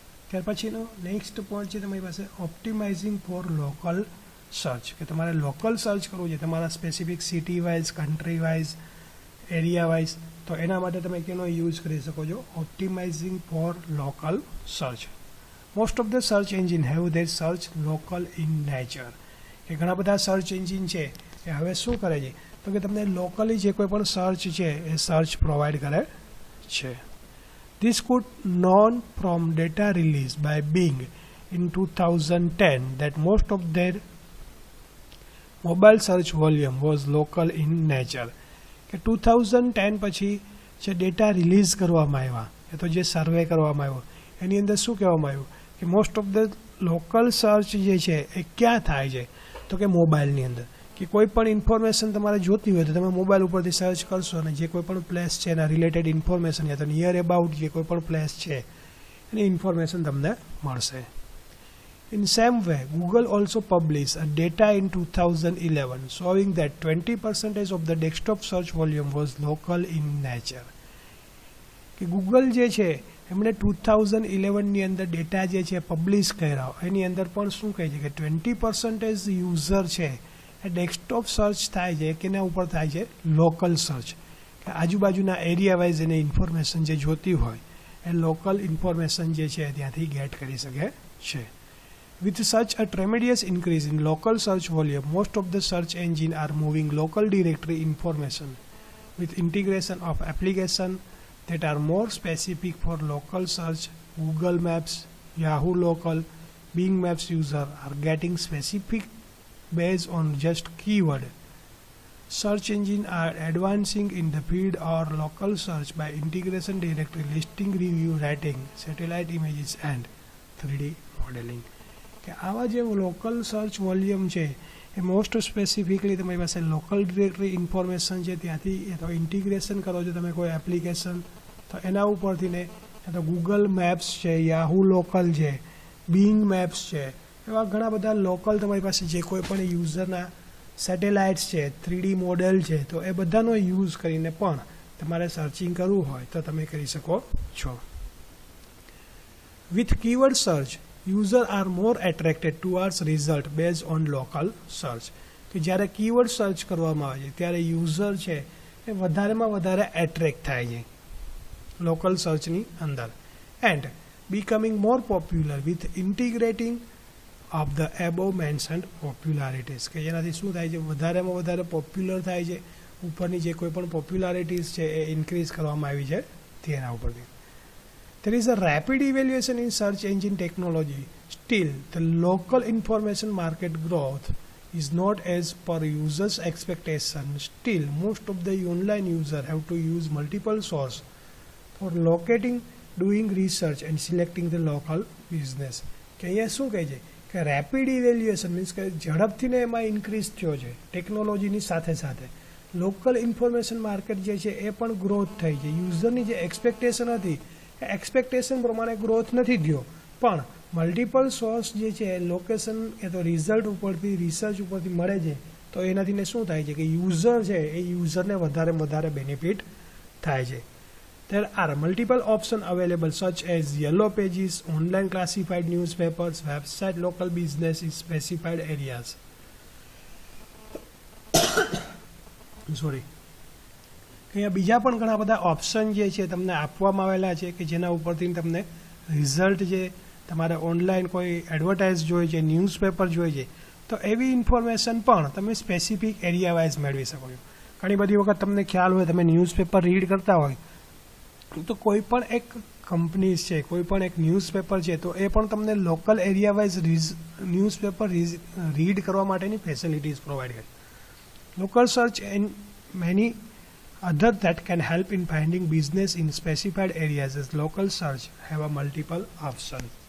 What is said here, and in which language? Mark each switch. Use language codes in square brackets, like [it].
[gu] ત્યાર પછીનો next point છે તમારી પાસે ઓપ્ટિમાઇઝિંગ ફોર લોકલ સર્ચ, કે તમારે લોકલ સર્ચ કરવું છે તમારા specific city wise, country wise, area wise, તો એના માટે તમે કેનો યુઝ કરી શકો છો, ઓપ્ટિમાઇઝિંગ for local search. [en] most of the search engine have their search local in nature, [gu] કે ઘણા બધા સર્ચ એન્જિન છે એ હવે શું કરે છે તો કે તમને લોકલી જે કોઈ પણ સર્ચ છે એ સર્ચ પ્રોવાઈડ કરે છે. [en] This could known from data released by Bing in 2010 that most of their mobile search volume was local in nature. [gu] કે 2010 પછી જે ડેટા રિલીઝ કરવામાં આવ્યા, એ તો જે સર્વે કરવામાં આવ્યો એની અંદર શું કહેવામાં આવ્યું કે most of the local search જે છે એ ક્યાં થાય છે તો કે મોબાઈલની અંદર. કે કોઈ પણ ઇન્ફોર્મેશન તમારે જોતી હોય તો તમે મોબાઈલ ઉપરથી સર્ચ કરશો અને જે કોઈ પણ પ્લેસ છે એના રિલેટેડ ઇન્ફોર્મેશન યા તો નિયર અબાઉટ જે કોઈ પણ પ્લેસ છે એની ઇન્ફોર્મેશન તમને મળશે. [en] In same way, Google also published a data in 2011 showing that 20% of the desktop search volume was local in nature. [gu] કે ગૂગલ જે છે એમણે 2011ની અંદર ડેટા જે છે પબ્લિશ કર્યા, એની અંદર પણ શું કહે છે કે 20% યુઝર છે એ ડેસ્કટોપ સર્ચ થાય છે કે એના ઉપર થાય છે લોકલ સર્ચ, કે આજુબાજુના એરિયા વાઇઝ એને ઇન્ફોર્મેશન જે જોતી હોય એ લોકલ ઇન્ફોર્મેશન જે છે ત્યાંથી ગેટ કરી શકે છે. [en] With such a tremendous increase in local search volume, most of the search engines are moving local directory information with integration of applications that are more specific for local search. Google Maps, Yahoo Local, Bing Maps user are getting specific based on just keyword. Search engines are advancing in the field or local search by integration directory, listing review, rating, satellite images and 3D modeling. [gu] કે આવા જે local search volume છે એ most specifically તમારી પાસે local directory information છે ત્યાંથી એ તો integration કરો છો તમે કોઈ એપ્લિકેશન તો એના ઉપરથી ને તો ગૂગલ મેપ્સ છે, યાહુ લોકલ છે, બિંગ મેપ્સ છે, એવા ઘણા બધા લોકલ તમારી પાસે જે કોઈ પણ યુઝરના સેટેલાઇટ્સ છે, 3D મોડેલ છે, તો એ બધાનો યુઝ કરીને પણ તમારે સર્ચિંગ કરવું હોય તો તમે કરી શકો છો. [en] With keyword search users are more attracted towards result based on local search. [gu] કે જ્યારે કીવર્ડ સર્ચ કરવામાં આવે છે ત્યારે યુઝર છે એ વધારેમાં વધારે એટ્રેક્ટ થાય છે લોકલ સર્ચની અંદર [en] And becoming more popular with integrating of the above mentioned popularities. [gu] કે જેનાથી શું થાય છે વધારેમાં વધારે પોપ્યુલર થાય છે, ઉપરની જે કોઈ પણ પોપ્યુલારિટીઝ છે એ ઇન્ક્રીઝ કરવામાં આવી છે તેના ઉપરથી. [en] There is a rapid evaluation in search engine technology. Still, the local information market growth is not as per users' expectation. Still, most of the online users have to use multiple sources for locating doing research and selecting the local business. [gu] કે અહીંયા શું કહે છે કે rapid evaluation means કે ઝડપથીને એમાં increase થયો છે ટેકનોલોજીની સાથે સાથે. લોકલ ઇન્ફોર્મેશન માર્કેટ જે છે એ પણ ગ્રોથ થઈ છે. યુઝરની જે એક્સપેક્ટેશન હતી એ એક્સપેક્ટેશન પ્રમાણે ગ્રોથ નથી થયો, પણ મલ્ટિપલ સોર્સ જે છે લોકેશન એ તો રિઝલ્ટ ઉપરથી રિસર્ચ ઉપરથી મળે છે, તો એનાથી ને શું થાય છે કે યુઝર છે એ યુઝરને વધારે બેનિફિટ થાય છે. [en] There are multiple options available such as yellow pages, online classified newspapers, website, local business in specified areas. Sorry. [gu] અહીંયા બીજા પણ ઘણા બધા ઓપ્શન જે છે તમને આપવામાં આવેલા છે કે જેના ઉપરથી તમને રિઝલ્ટ જે તમારે ઓનલાઈન કોઈ એડવર્ટાઇઝ જોઈએ છે, ન્યૂઝપેપર જોઈએ છે, તો એવી ઇન્ફોર્મેશન પણ તમે સ્પેસિફિક એરિયા વાઇઝ મેળવી શકો છો. ઘણી બધી વખત તમને ખ્યાલ હોય, તમે ન્યૂઝપેપર રીડ કરતા હોય તો કોઈ પણ એક કંપનીઝ છે, કોઈ પણ એક ન્યૂઝપેપર છે, તો એ પણ તમને local area wise newspaper read કરવા માટેની ફેસિલિટીઝ પ્રોવાઈડ કરે. [en] Local search and many other that can help in finding business in specified areas as local search have a multiple option.